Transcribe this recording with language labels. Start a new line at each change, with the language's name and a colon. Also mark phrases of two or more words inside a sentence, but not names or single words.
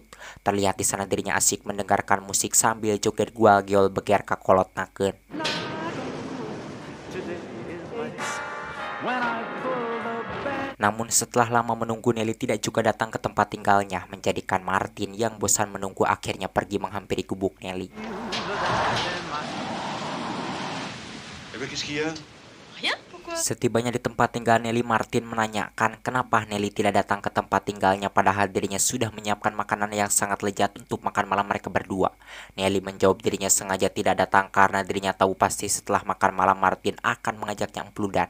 Indonesian: Terlihat di sana dirinya asik mendengarkan musik sambil joget
Sundanese: gual-giol beger kakolot nakeun.
Indonesian: Namun setelah lama menunggu, Nelly tidak juga datang ke tempat tinggalnya, menjadikan Martin yang bosan menunggu akhirnya pergi menghampiri gubuk Nelly.
French: Eh ben, qu'est-ce qu'il y a? Rien, pourquoi?
Indonesian: Setibanya di tempat tinggal Nelly, Martin menanyakan kenapa Nelly tidak datang ke tempat tinggalnya padahal dirinya sudah menyiapkan makanan yang sangat lezat untuk makan malam mereka berdua. Nelly menjawab dirinya sengaja tidak datang karena dirinya tahu pasti setelah makan malam Martin akan mengajaknya empludan.